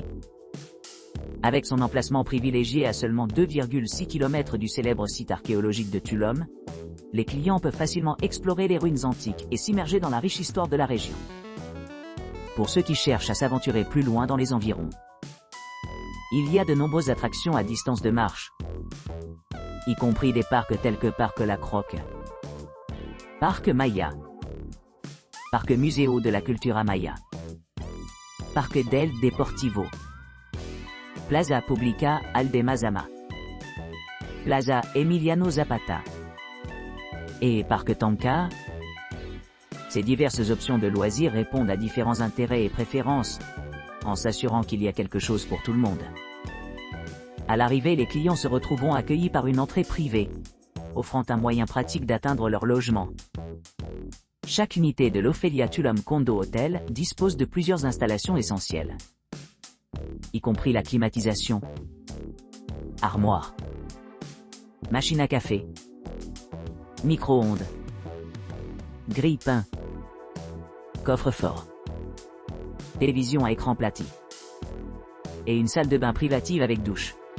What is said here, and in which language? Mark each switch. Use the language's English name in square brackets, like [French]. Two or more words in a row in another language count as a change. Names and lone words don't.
[French] Avec son emplacement privilégié à seulement 2,6 km du célèbre site archéologique de Tulum, les clients peuvent facilement explorer les ruines antiques et s'immerger dans la riche histoire de la région. Pour ceux qui cherchent à s'aventurer plus loin dans les environs, il y a de nombreuses attractions à distance de marche, y compris des parcs tels que Parc La Croque, Parc Maya, Parc Museo de la Cultura Maya, Parc del Deportivo, Plaza Publica Aldemazama, Plaza Emiliano Zapata et Parc Tanca. Ces diverses options de loisirs répondent à différents intérêts et préférences, en s'assurant qu'il y a quelque chose pour tout le monde. À l'arrivée, les clients se retrouveront accueillis par une entrée privée, offrant un moyen pratique d'atteindre leur logement. Chaque unité de l'Ofelia Tulum Condo Hotel dispose de plusieurs installations essentielles, y compris la climatisation, armoire, machine à café, micro-ondes, grille-pain, coffre-fort, télévision à écran plati et une salle de bain privative avec douche.